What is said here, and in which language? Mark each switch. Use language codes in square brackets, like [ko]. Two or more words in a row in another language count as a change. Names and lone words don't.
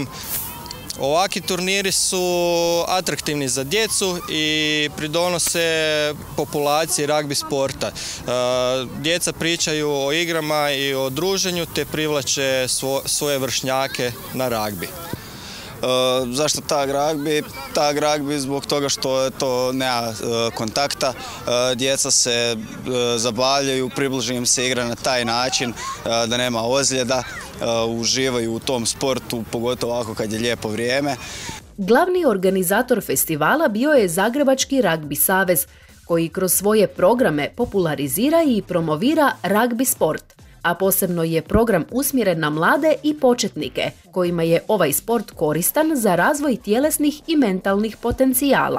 [hr] Ovakvi turniri su atraktivni za djecu i pridonose populaciji ragbi sporta. Djeca pričaju o igrama i o druženju te privlače svoje vršnjake na ragbi. Zašto tag ragbi? Tag ragbi zbog toga što to nema kontakta, djeca se zabavljaju, približi im se igra na taj način da nema ozljeda, uživaju u tom sportu, pogotovo ovako kad je lijepo vrijeme. Glavni organizator festivala bio je Zagrebački ragbi savez, koji kroz svoje programe popularizira i promovira ragbi sport, a posebno je program usmjeren na mlade i početnike, kojima je ovaj sport koristan za razvoj tjelesnih i mentalnih potencijala.